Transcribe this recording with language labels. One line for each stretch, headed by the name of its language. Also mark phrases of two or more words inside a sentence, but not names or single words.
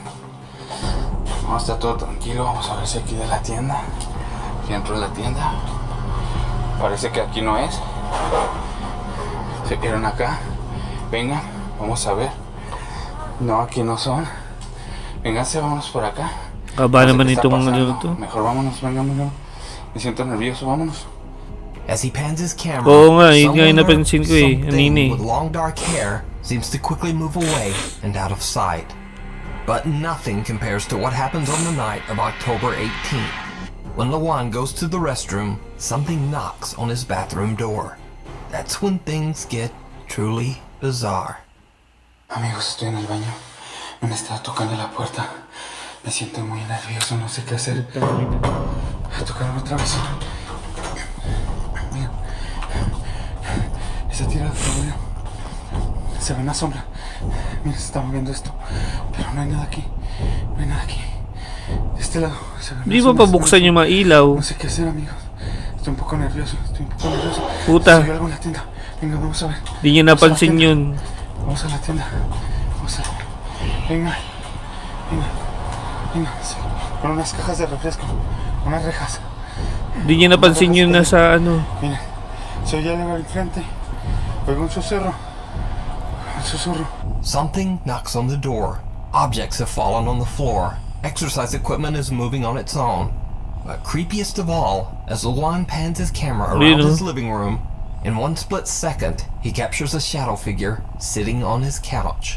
Spanish: No, está todo tranquilo, vamos a ver si aquí de la tienda. Aquí dentro de la tienda. Parece que aquí no es. Se quedaron acá. Vengan, vamos a ver. No, aquí no son. Vénganse, vámonos por acá.
Filipino: Kaba
Spanish: No sé
Filipino: naman
Spanish: qué está
Filipino: itong ano
Spanish: pasando.
Filipino: to.
Spanish: Mejor vámonos, vengan. Me siento nervioso, vámonos.
English: As he pans his camera,
Filipino: Oo nga, yun nga
English: someone
Filipino: yung
English: or
Filipino: napansin ko eh.
English: something
Filipino: Kanina eh.
English: with long dark hair seems to quickly move away and out of sight. But nothing compares to what happens on the night of October 18th. When Luan goes to the restroom, something knocks on his bathroom door. That's when things get truly bizarre.
Spanish: Amigos, estoy en el baño. Me han estado tocando la puerta. Me siento muy nervioso, no sé qué hacer. Tocaron otra vez. Mira. Está tirado todavía. Se ve una sombra. Mira, se está moviendo esto. Pero no hay nada aquí. No hay nada aquí. De este lado. Se ve una
Filipino: Di ba
Spanish: sombra.
Filipino: pabuksan yung mga ilaw?
Spanish: No sé qué hacer, amigos. Estoy un poco nervioso.
Filipino: Puta.
Spanish: Se ve algo en la tienda. Venga, vamos a ver.
Filipino: Di niya napansin yun.
Spanish: Vamos a la tienda. Vamos a... Venga. Sí. Con unas cajas de refresco. Unas rejas.
Filipino: Di niya napansin yun nasa ano.
Spanish: Mira. Se oye algo al frente. Oigo un susurro.
English: Something knocks on the door. Objects have fallen on the floor. Exercise equipment is moving on its own. But creepiest of all, as Luan pans his camera around his living room, in one split second, he captures a shadow figure sitting on his couch.